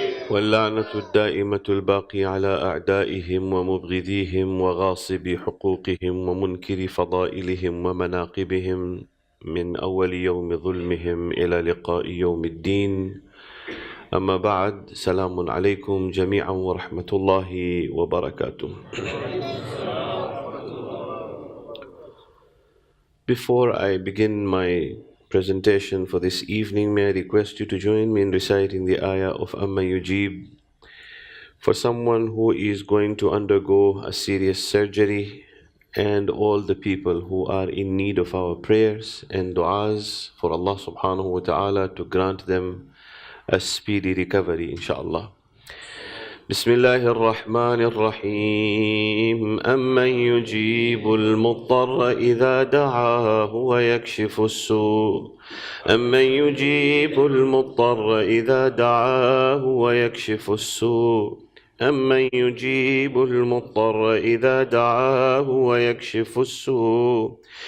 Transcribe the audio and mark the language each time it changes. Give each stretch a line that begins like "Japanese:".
Arabic: واللعنة الدائمة الباقي على أعدائهم ومبغضيهم وغاصبي حقوقهم ومنكر فضائلهم ومناقبهم من أول يوم ظلمهم إلى لقاء يوم الدين. أما بعد، سلام عليكم جميعا ورحمة الله وبركاته.
English: Before I begin my presentation for this evening, may I request you to join me in reciting the ayah of Amma Yujib for someone who is going to undergo a serious surgery, and all the people who are in need of our prayers and du'as for Allah subhanahu wa ta'ala to grant them a speedy recovery, inshaAllah.
Arabic: بسم الله الرحمن الرحيم. أمن يجيب المضطر إذا دعاه ويكشف السوء، أمن يجيب المضطر إذا دعاه ويكشف السوء، أمن يجيب المضطر إذا دعاه ويكشف السوء،